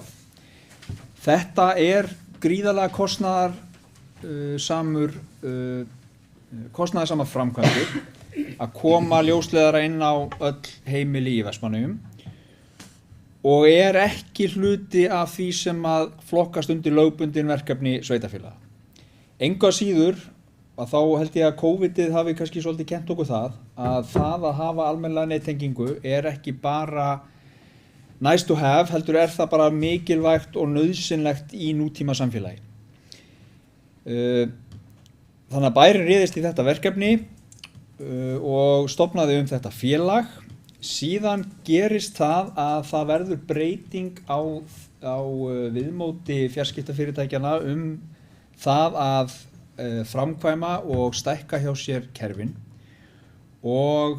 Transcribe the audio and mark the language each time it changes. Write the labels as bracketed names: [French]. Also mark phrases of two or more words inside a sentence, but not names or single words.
[Icelandic] Þetta gríðarlega kostnaðarsamar framkvæmdir að koma ljósleiðara inn á öll heimili í Vestmannaeyjum og ekki hluti af því sem að flokkast undir lögbundin verkefni sveitarfélaga. Engu að síður að þá held ég að COVID-ið hafi kannski svolítið kennt okkur það að hafa almennilega nettengingu ekki bara [English] nice to have, [Icelandic] heldur það bara mikilvægt og nauðsynlegt í nútíma samfélagi. Þannig að bærinn réðist í þetta verkefni og stofnaði þetta félag Síðan gerist það að það verður breyting á viðmóti fjarskiptafyrirtækjana það að framkvæma og stækka hjá sér kerfin og